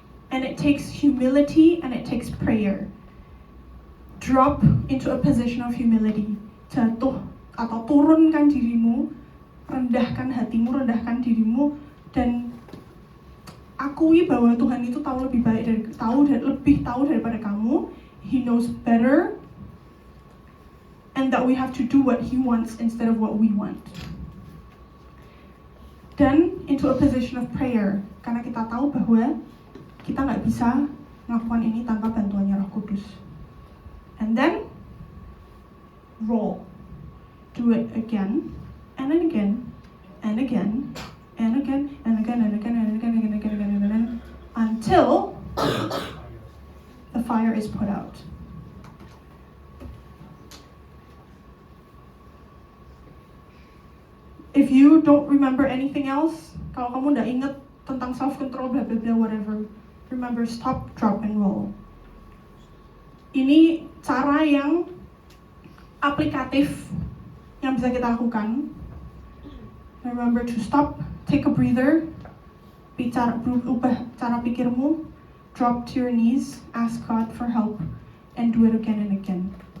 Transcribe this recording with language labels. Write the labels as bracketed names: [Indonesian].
[English] And it takes humility and it takes prayer. Drop into a position of humility. [Indonesian] Jatuh atau turunkan dirimu, rendahkan hatimu, rendahkan dirimu, dan akui bahwa Tuhan itu tahu lebih baik lebih tahu daripada kamu. [English] He knows better, and that we have to do what He wants instead of what we want. Then into a position of prayer, [Indonesian] karena kita tahu bahwa kita nggak bisa melakukan ini tanpa bantuannya Roh Kudus. [English] And then roll, do it again and then again and again and again and again and again and again and again and again and again until the fire is put out. If you don't remember anything else, [Indonesian] kalau kamu nggak ingat tentang self-control, [English] blah blah blah, whatever, remember stop, drop, and roll. [Indonesian] Ini cara yang aplikatif yang bisa kita lakukan. [English] Remember to stop, take a breather, [Indonesian] ubah cara pikirmu, [English] drop to your knees, ask God for help, and do it again and again.